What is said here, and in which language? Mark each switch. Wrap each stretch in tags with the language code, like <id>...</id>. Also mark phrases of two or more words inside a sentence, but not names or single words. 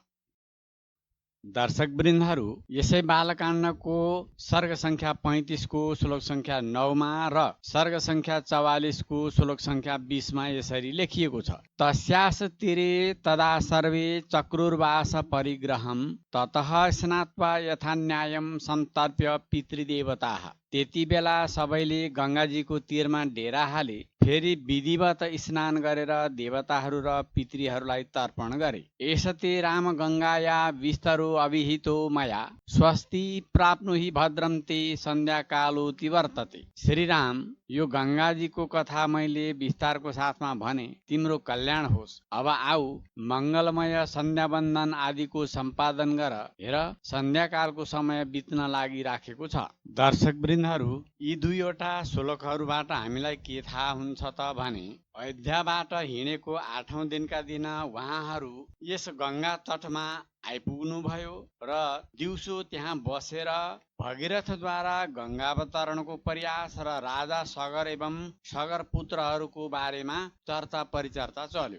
<ne>दर्शकवृन्दहरू, यसै बालकाण्डको सर्ग संख्या 35 को श्लोक संख्या 9 मा र सर्ग संख्या 44 को श्लोक संख्या 20 मा यसरी लेखिएको छ।</ne> <sa>तस्यास तीरे तदा सर्वे चक्रुर्वास परिग्रहं ततः स्नात्वा यथा न्यायं सन्तर्प्य पितृदेवताः।</sa> <ne>त्यति बेला सबैले गङ्गाजीको तीरमा डेरा हाले। फेरि विधिवत स्नान गरेर देवताहरू र पितृहरूलाई तर्पण गरे।</ne> <sa>एषते राम गङ्गाया विस्तरो अभिहितो मया स्वस्ति प्राप्नुहि भद्रं ते सन्ध्याकालोति वर्तते।</sa> <ne>श्रीराम, यो गङ्गाजीको कथा मैले विस्तारको साथमा भने, तिम्रो कल्याण होस्। अब आऊ, मङ्गलमय सन्ध्यावन्दन आदिको सम्पादन गर। हेर, सन्ध्याकालको समय बित्न लागिराखेको छ। दर्शकवृन्दहरू, यी दुईवटा श्लोकहरूबाट हामीलाई के थाहा हुन्छ त भने अयोध्याबाट हिँडेको 8औं दिनका दिन उहाँहरू यस गङ्गा तटमा आइपुग्नुभयो र दिउँसो त्यहाँ बसेर भगीरथद्वारा गङ्गावतरणको प्रयास र राजा सगर एवं सगर पुत्रहरूको बारेमा चर्चा परिचर्चा चल्यो।</ne>